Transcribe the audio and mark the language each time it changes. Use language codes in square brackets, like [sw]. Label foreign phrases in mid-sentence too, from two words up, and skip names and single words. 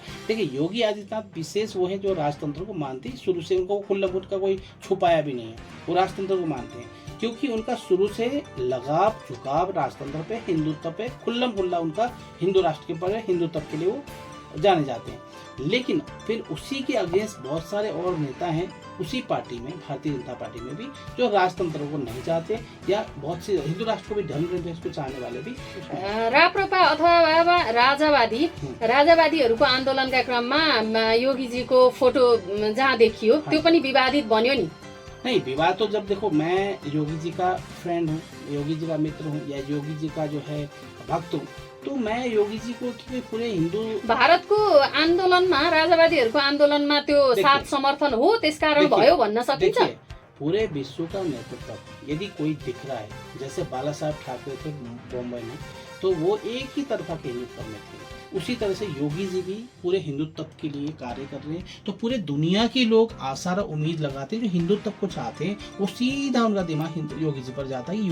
[hi] देखिए, योगी आदित्यनाथ विशेष वो है जो राजतंत्र को मानते हैं, शुरू से उनको खुल्ला का कोई छुपाया भी नहीं है, वो राजतंत्र को मानते हैं क्योंकि उनका शुरू से लगाव झुकाव राजतंत्र पे, हिंदुत्व पे खुल्ला उनका हिंदू राष्ट्र के पर हिंदुत्व के लिए वो जाने जाते हैं। लेकिन फिर उसी के अगेंस्ट बहुत सारे और नेता हैं उसी पार्टी में, भारतीय जनता पार्टी में भी, जो राजतंत्र को नहीं चाहते या बहुत से हिंदू राष्ट्र को भी धर्मनिरपेक्ष को चाहने वाले भी। [ne] राप्रपा अथवा राजावादीहरूको आन्दोलनका क्रममा योगीजीको फोटो जहाँ देखियो त्यो पनि विवादित बन्यो नि। [hi] नहीं, विवाद तो जब देखो, मैं योगी जी का फ्रेंड हूँ, योगी जी का मित्र हूँ या योगी जी का जो है भक्त हूँ, तो मैं योगी जी को कि पूरे हिंदू [ne] भारतको आन्दोलनमा, राजावादीहरूको आन्दोलनमा त्यो साथ समर्थन हो त्यसकारण भयो भन्न सकिन्छ। [hi] पूरे विश्व का नेतृत्व यदि कोई दिख रहा है, जैसे बाला साहब ठाकरे थे बॉम्बे में, तो वो एक ही तरफा के हिंदुत्व में थे, उसी तरह से योगी जी भी पूरे हिंदुत्व के लिए कार्य कर रहे हैं। तो पूरे दुनिया के लोग आशा और उम्मीद लगाते हैं, जो हिंदुत्व को चाहते हैं वो सीधा उनका दिमाग योगी जी पर जाता है।